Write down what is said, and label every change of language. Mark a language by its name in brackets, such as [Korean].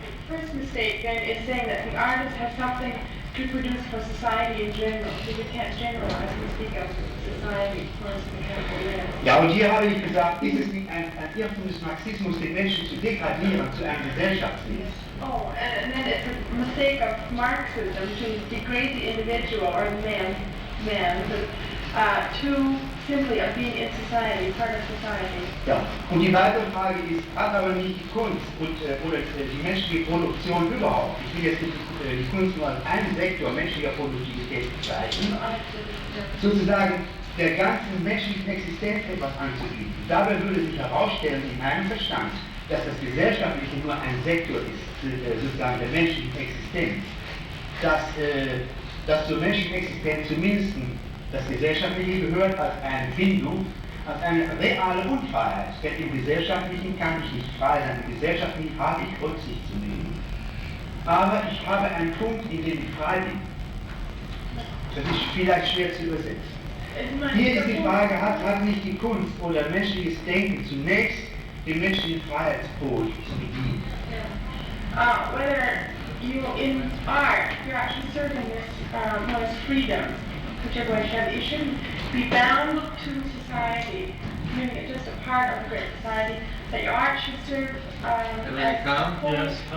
[English] First mistake then is saying that the artist has something to produce for society in general, because we can't generalize and speak of society, of course, we can't go there. [German] Ja, und hier habe ich gesagt, ist es nicht ein Irrtum des Marxismus, den Menschen zu degradieren zu einem Gesellschaftsleben? [English] Oh, and then it's a mistake of Marxism to degrade the individual or the man to simply of being in society, part of society. [German] Ja, und die weitere Frage ist, hat aber nicht die Kunst oder die menschliche Produktion überhaupt, ich will jetzt nicht die Kunst nur als einen Sektor menschlicher Produktivität bezeichnen, sozusagen der ganzen menschlichen Existenz etwas anzubieten. Dabei würde sich herausstellen in meinem Verstand, dass das Gesellschaftliche nur ein Sektor ist, sozusagen der menschlichen Existenz. dass zur menschlichen Existenz zumindest das Gesellschaftliche gehört als eine Bindung, als eine reale Unfreiheit. Denn im Gesellschaftlichen kann ich nicht frei sein, im Gesellschaftlichen habe ich Rücksicht zu nehmen. Aber ich habe einen Punkt, in dem ich frei bin. Das ist vielleicht schwer zu übersetzen. Hier ist die Frage, hat nicht die Kunst oder menschliches Denken zunächst den menschlichen Freiheitspol zu bedienen? [English] Whether you, in art, you're actually serving this one's freedom, whichever way you have it. You shouldn't be bound to society, making it just a part of a great society, that your art should serve as a Yes,